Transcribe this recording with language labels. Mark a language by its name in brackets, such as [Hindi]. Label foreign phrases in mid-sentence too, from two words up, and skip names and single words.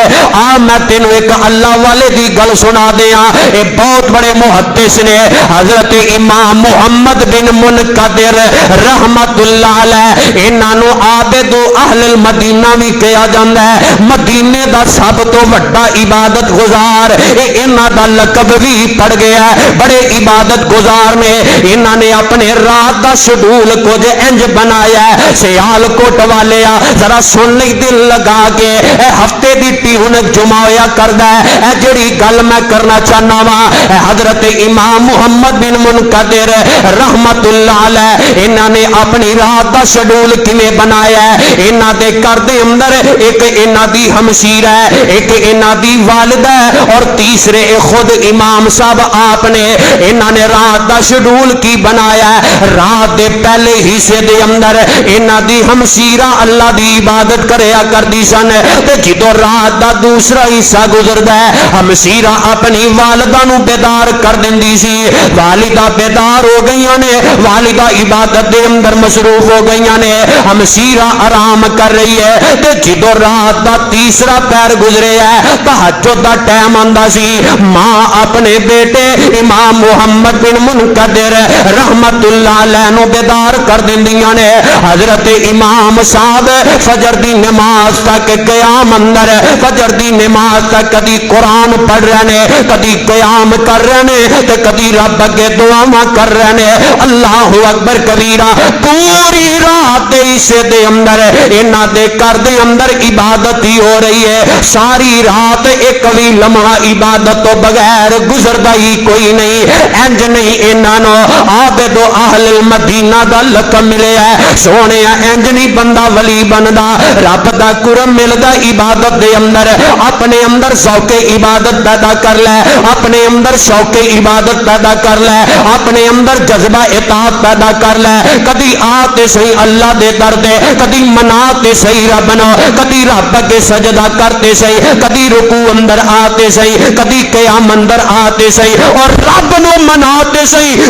[Punjabi] آ میں تینوں ایک اللہ والے دی گل سنا دیاں، اے بہت بڑے محدث نے، حضرت امام محمد بن منقدر [Arabic] رحمت اللہ علیہ، [Punjabi] انہاں نو [Arabic] عابد اہل المدینہ [Punjabi] بھی کہا جاندا ہے، مدینے دا سب تو بڑا عبادت گزار، انہاں دا لقب بھی پڑ گیا ہے، بڑے عبادت گزار نے۔ انہاں نے اپنے رات دا شیڈول کچھ انج بنایا ہے، سیال کوٹ والے ذرا سن لئی دل لگا کے، اے ہفتے دی ٹیون جمعہ ہویا کردا ہے، اے جڑی گل میں کرنا چاہنا وا، حضرت امام محمد بن منقدر [Arabic] رحمت اللہ علیہ، [Punjabi] انہاں نے اپنی رات دا شیڈول کیویں بنایا ہے؟ انہاں دے گھر دے اندر ایک انہاں دی ہمشیر ہے، ایک انہاں دی والدہ ہے، اور تیسرے خود امام صاحب آپ نے۔ انہاں نے رات دا شیڈول کی بنایا ہے؟ رات دے پہلے حصے دے اندر انہاں دی ہمشیرہ اللہ دی عبادت کریا کردی سن، تے جدوں رات دا دوسرا حصہ گزردا ہے، ہمشیرہ اپنی والدہ نو بیدار کر دیندی سی، والدہ بیدار ہو گئیاں نے، والدہ عبادت دے اندر مصروف ہو گئیاں نے، ہمشیرہ آرام کر رہی ہے، تے جدوں رات دا تیسرا پہر گزرے ہے، تہجد دا ٹائم آندا سی، ماں اپنے بیٹے امام محمد بن منقدر [Arabic] رحمت اللہ علیہ [Punjabi] نو بیدار کر دیندیاں نے۔ حضرت امام صاحب فجر دی نماز تک قیام اندر، فجر دی نماز تک کدی قرآن پڑھ رہے نے، کدی قیام کر رہے نے، تے کدی رب اگے دعاواں کر رہے نے، [Arabic] اللہ اکبر کبیرہ۔ [Punjabi] پوری رات دے حصے دے اندر انہاں دے گھر دے اندر عبادت ہی ہو رہی ہے، ساری رات ایک بھی لمحہ عبادت تو بغیر گزردا ہی کوئی نہیں۔ انج نہیں انہاں نو [Arabic] عابد اہل المدینہ [Punjabi] دا لقب ملے ہے، سونے انج نہیں بندہ ولی بندا، رب دا قرب ملدا عبادت دے اندر، اپنے اندر ذوق عبادت پیدا کر لے، اپنے اندر شوق عبادت پیدا کر لے، اپنے اندر جذبہ اطاعت پیدا کر لے. کدی آتے صحیح اللہ دے در دے، کدی مناتے صحیح رب نو، کدی رب کے سجدہ کرتے صحیح، کدی رکوع اندر آتے صحیح، کدی قیام اندر آتے صحیح، اور رب نو مناتے صحیح.